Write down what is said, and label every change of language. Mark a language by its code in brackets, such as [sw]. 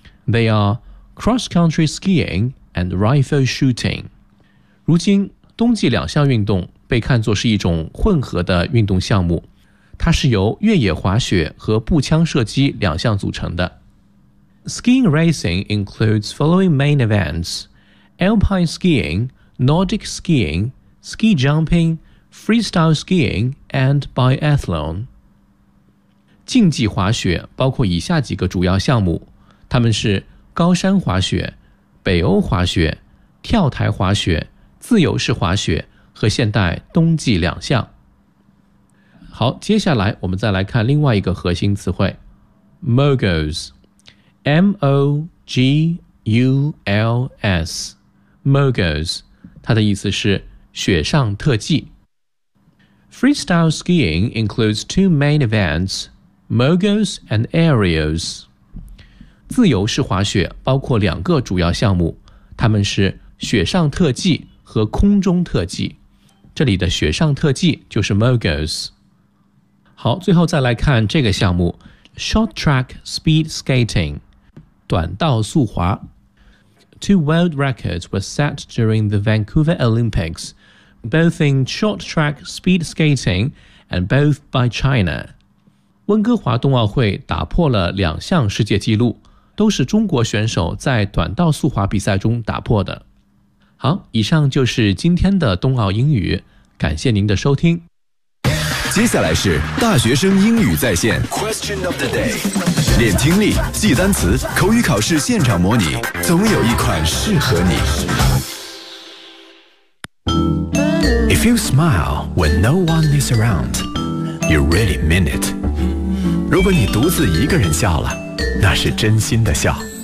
[en] They are cross-country skiing and rifle shooting. [zh] 如今，冬季两项运动被看作是一种混合的运动项目，它是由越野滑雪和步枪射击两项组成的。 [en] Skiing racing includes following main events: alpine skiing, Nordic skiing, ski jumping, freestyle skiing, and biathlon. [zh] 竞技滑雪包括以下几个主要项目，它们是高山滑雪、北欧滑雪、跳台滑雪、自由式滑雪和现代冬季两项。好，接下来我们再来看另外一个核心词汇 Moguls， M-O-G-U-L-S Moguls， 它的意思是雪上特技。 [en] Freestyle skiing includes two main eventsMoguls and aerials. [zh] 自由式滑雪包括两个主要项目，它们是雪上特技和空中特技。这里的雪上特技就是 Moguls. 好，最后再来看这个项目 Short track speed skating， 短道速滑。 [en] Two world records were set during the Vancouver Olympics, both in short track speed skating and both by China. [zh] 温哥华冬奥会打破了两项世界纪录，都是中国选手在短道速滑比赛中打破的。好，以上就是今天的冬奥英语，感谢您的收听。接下来是大学生英语在线 [en] Question of the day， [zh] 练听力、记单词、口语考试现场模拟，总有一款适合你。 [en] If you smile when no one is around, you really mean it. [zh] 如果你独自一个人笑了，那是真心的笑。